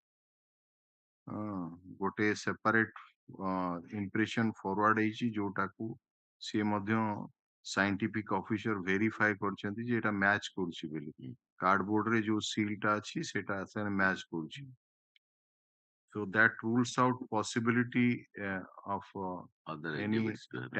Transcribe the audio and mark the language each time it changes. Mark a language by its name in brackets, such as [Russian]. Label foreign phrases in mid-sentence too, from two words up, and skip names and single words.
[Odia] ଗୋଟେ ସେପାରେଟ [English] impression forward [Odia] ହେଇଛି, ଯୋଉଟାକୁ ସେ ମଧ୍ୟ [English] scientific officer verify [Odia] କରିଛନ୍ତି ଯେ ଏଟା ମ୍ୟାଚ୍ କରୁଛି ବୋଲି, କାର୍ଡବୋର୍ଡରେ ଯୋଉ ସିଲଟା ଅଛି ସେଟା ମ୍ୟାଚ୍ କରୁଛି। [English] So that rules out possibility of Other any exhibits to have